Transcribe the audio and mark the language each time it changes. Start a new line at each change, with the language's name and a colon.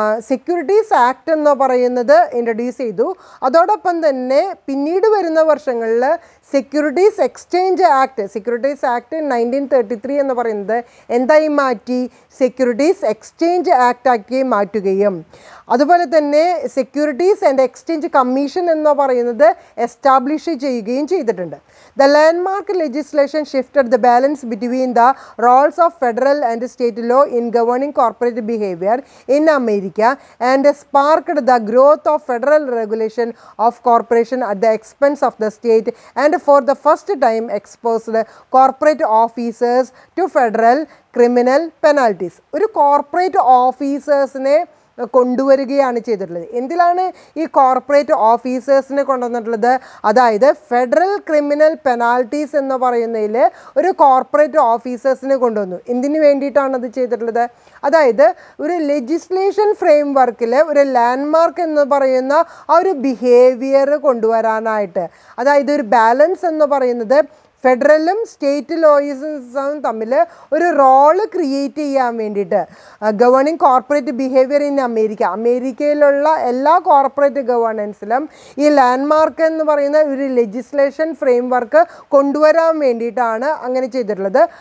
Malayalam: Securities act എന്ന് പറയുന്നത് introduce ചെയ്തു. അതോടൊപ്പം തന്നെ പിന്നീട് വരുന്ന വർഷങ്ങളിൽ securities exchange act, securities act 1933 എന്ന് പറയുന്നത് എന്തായി മാറ്റി? സെക്യൂരിറ്റീസ് എക്സ്ചേഞ്ച് ആക്ട് ആക്കി മാറ്റുകയും അതുപോലെ തന്നെ സെക്യൂരിറ്റീസ് ആൻഡ് എക്സ്ചേഞ്ച് കമ്മീഷൻ എന്ന് പറയുന്നത് എസ്റ്റാബ്ലിഷ് ചെയ്യുകയും ചെയ്തിട്ടുണ്ട്.
English: The landmark legislation shifted the balance between the roles of federal and state law in governing corporate behavior in America and sparked the growth of federal regulation of corporation at the expense of the state, and for the first time exposed corporate officers to federal criminal penalties.
Malayalam: ഒരു corporate ഓഫീസേഴ്സിനെ കൊണ്ടുവരികയാണ് ചെയ്തിട്ടുള്ളത്. എന്തിലാണ് ഈ corporate ഓഫീസേഴ്സിനെ കൊണ്ടുവന്നിട്ടുള്ളത്? അതായത് federal criminal penalties എന്ന് പറയുന്നതിൽ ഒരു corporate ഓഫീസേഴ്സിനെ കൊണ്ടുവന്നു. എന്തിനു വേണ്ടിയിട്ടാണ് അത് ചെയ്തിട്ടുള്ളത്? അതായത് ഒരു ലെജിസ്ലേഷൻ ഫ്രെയിം വർക്കിൽ ഒരു ലാൻഡ്മാർക്ക് എന്ന് പറയുന്ന ആ ഒരു ബിഹേവിയർ കൊണ്ടുവരാനായിട്ട്, അതായത് ഒരു ബാലൻസ് എന്ന് പറയുന്നത് ഫെഡറലും സ്റ്റേറ്റ് ലോയിസും തമ്മിൽ ഒരു റോള് ക്രിയേറ്റ് ചെയ്യാൻ വേണ്ടിയിട്ട്
English: governing corporate behaviour in
Malayalam: അമേരിക്കയിലുള്ള എല്ലാ കോർപ്പറേറ്റ് ഗവേണൻസിലും ഈ ലാൻഡ്മാർക്ക് എന്ന് പറയുന്ന ഒരു ലെജിസ്ലേഷൻ ഫ്രെയിം വർക്ക് കൊണ്ടുവരാൻ വേണ്ടിയിട്ടാണ് അങ്ങനെ ചെയ്തിട്ടുള്ളത്.